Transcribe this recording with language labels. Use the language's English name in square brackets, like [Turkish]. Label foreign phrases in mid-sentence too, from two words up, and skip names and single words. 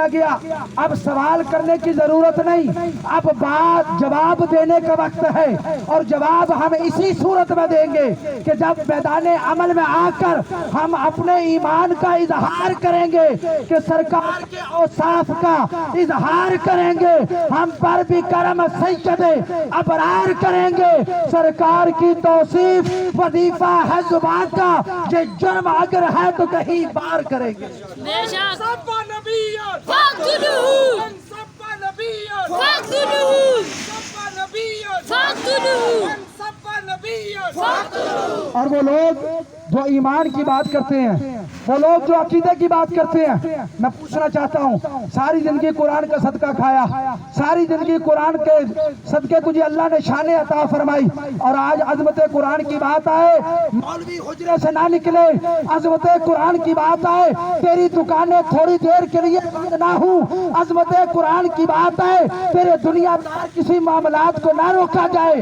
[Urdu] گیا، اب سوال کرنے کی ضرورت نہیں، اب بات جواب دینے کا وقت ہے، اور جواب ہم اسی صورت میں دیں گے کہ جب میدان عمل میں آ کر ہم اپنے ایمان کا اظہار کریں گے، کہ سرکار کے اوصاف کا اظہار کریں گے، ہم پر بھی کرم سید ابرار کریں گے، سرکار کی توصیف وظیفہ ہے زبان کا، یہ جرم اگر ہے تو کہیں بار کریں گے۔ بے شک۔ [Arabic] سبا نبیان فاقتلوہ، سبا نبیان فاقتلوہ، سبا نبیان فاقتلوہ، سبا نبیان فاقتلوہ۔ [Urdu] اور وہ لوگ جو ایمان کی بات کرتے ہیں، وہ لوگ جو عقیدے کی بات کرتے ہیں، میں پوچھنا چاہتا ہوں، ساری زندگی قرآن کا صدقہ کھایا، ساری زندگی قرآن کے صدقے تجھے اللہ نے شان عطا فرمائی، اور آج عظمت قرآن کی بات آئے مولوی حجرے سے نہ نکلے، عظمت قرآن کی بات آئے تیری دکانیں تھوڑی دیر کے لیے بند نہ ہوں، عظمت قرآن کی بات آئے تیرے دنیا دار کسی معاملات کو نہ روکا جائے۔